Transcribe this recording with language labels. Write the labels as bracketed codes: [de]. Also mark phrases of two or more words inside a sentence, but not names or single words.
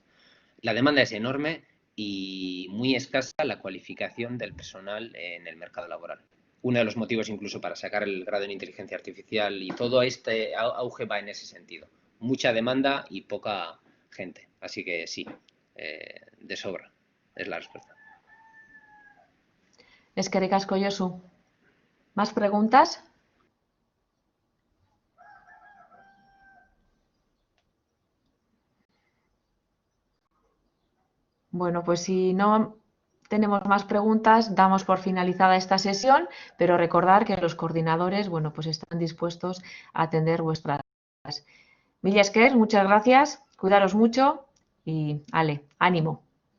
[es] La demanda es enorme y muy escasa la cualificación del personal en el mercado laboral. Uno de los motivos incluso para sacar el grado en inteligencia artificial y todo este auge va en ese sentido. Mucha demanda y poca gente. Así que sí, de sobra es la respuesta. [eu] Eskerrik asko, Josu. [es] ¿Más preguntas? Bueno, pues si no tenemos más preguntas, damos por finalizada esta sesión, pero recordar que los coordinadores, bueno, pues están dispuestos a atender vuestras dudas. [eu] Mila esker, [es] muchas gracias, cuidaros mucho y ale, ánimo.